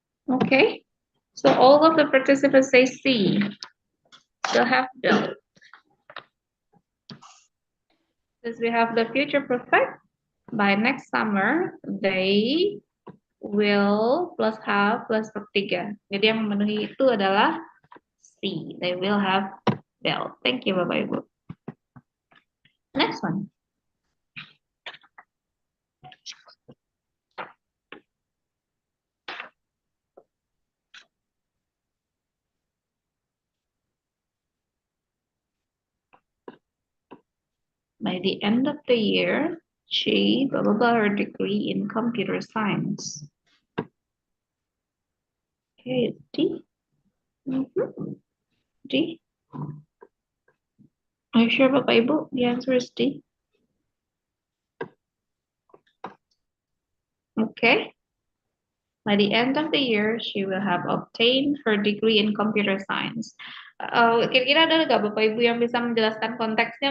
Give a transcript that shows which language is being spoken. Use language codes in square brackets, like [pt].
[en] Okay. So all of the participants say C. Still have built. Since we have the future perfect, by next summer, they will plus have plus verb 3. [id] Jadi yang memenuhi itu adalah C. [en] They will have built. Thank you, Bapak Ibu. Next one. By the end of the year, she blah blah blah her degree in computer science. Okay, D. D. Are you sure, Bapak Ibu? The answer is D. Okay. By the end of the year, she will have obtained her degree in computer science. [id] Kira-kira ada nggak Bapak Ibu yang bisa menjelaskan konteksnya?